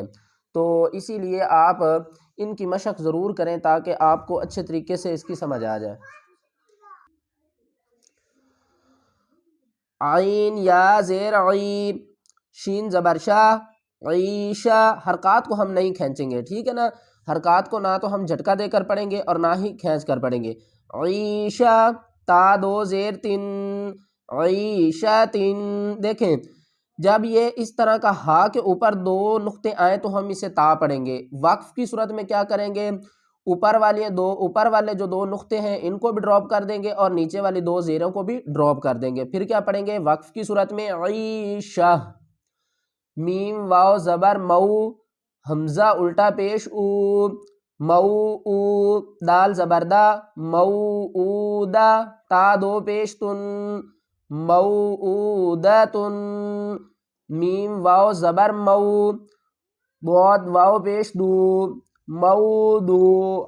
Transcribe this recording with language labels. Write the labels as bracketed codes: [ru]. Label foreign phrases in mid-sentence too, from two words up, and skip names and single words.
[ur] تو اسی لیے آپ ان کی مشق ضرور کریں تاکہ آپ کو اچھے طریقے سے اس کی سمجھ آ جائے۔ عین یا زیر عی، شین زبر شا، عیشہ. حرکات کو ہم نہیں کھینچیں گے، ٹھیک ہے نا. حرکات کو نہ تو ہم جھٹکا دے کر پڑھیں گے اور نہ ہی کھینچ کر پڑھیں گے. عیشہ، تا دو زیر تن، عیشہ تن. دیکھیں جب یہ اس طرح کا ہا کے اوپر دو نقطے آئیں تو ہم اسے تا پڑھیں گے. وقف کی صورت میں کیا کریں گے، اوپر والے جو دو نقطے ہیں ان کو بھی ڈراپ کر دیں گے اور نیچے والی دو زیروں کو بھی ڈراپ کر دیں گے. پھر کیا پڑھیں گے وقف کی صورت میں، عیشہ. میم واو زبر مو، حمزہ الٹا پیش او، مو او. دال زبردہ، موعودہ. تا دو پیش تن، موعودتن. میم واو زبر مو، بعد واو پیش دو، موضوع.